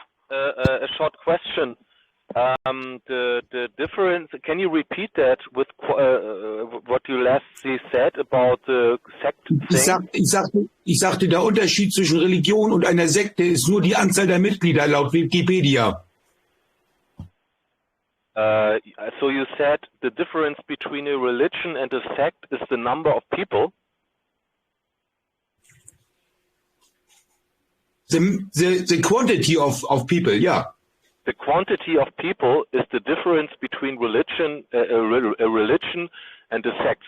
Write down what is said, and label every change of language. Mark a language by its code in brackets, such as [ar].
[en] A short question. The difference. Can you repeat that with what you lastly said about the sect thing? [de] Ich sagte, der Unterschied zwischen Religion und einer Sekte ist nur die Anzahl der Mitglieder laut Wikipedia. [en] So you said the difference between a religion and a sect is the number of people. The quantity of people, yeah. The quantity of people is the difference between religion, a religion and a sect.